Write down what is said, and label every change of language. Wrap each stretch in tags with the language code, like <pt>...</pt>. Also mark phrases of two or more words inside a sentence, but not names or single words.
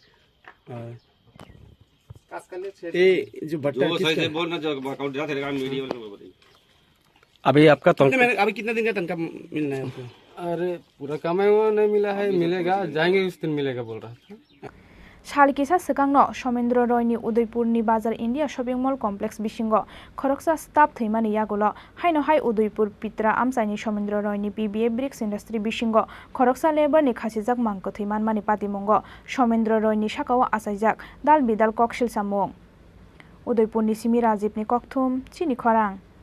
<hi>ये जो भट्टा अभी आपका अभी कितना दिन का तनख्वाह मिलना है आपको अरे पूरा कमाई हुआ नहीं मिला है मिलेगा जाएंगे उस दिन मिलेगा बोल रहा था</hi> <trp>Shalkisa Sekangno Somendra Roy ni Udaipur ni Bazar India Shopping Mall Complex Bisingo Khoroksa Staff Thimani Yagulo Haino Hai Udaipur Pitra Amsaini Somendra Roy ni PBF Bricks Industry Bisingo Khoroksa Labor ni Khasijak Mangko Thiman Mani Patimungo Somendra Roy ni Shakawa Asaijak Dal Bidal Kokshil Samung Udaipurni Simi Rajibni Kokthum Chini Khorang</trp>